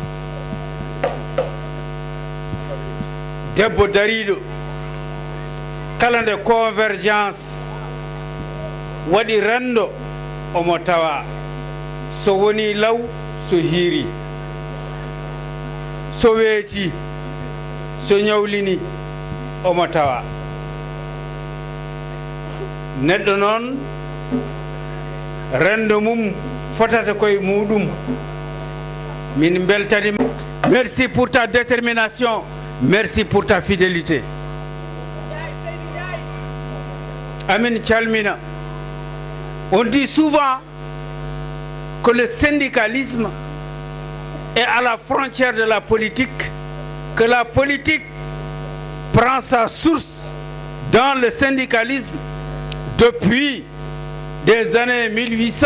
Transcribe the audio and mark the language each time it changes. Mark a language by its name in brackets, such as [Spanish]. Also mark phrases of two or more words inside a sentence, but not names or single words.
[Fula] debbo dariɗo kala nde convergence waɗi renndo omo tawa so woni law so hiiri so weeti so ñawlini omo tawa neɗɗo noon rendo mum fotata koye muɗum min beltanima. [French] Merci pour ta détermination, merci pour ta fidélité. [Fula] Amin calmina. [French] On dit souvent que le syndicalisme est à la frontière de la politique, que la politique prend sa source dans le syndicalisme depuis des années 1800.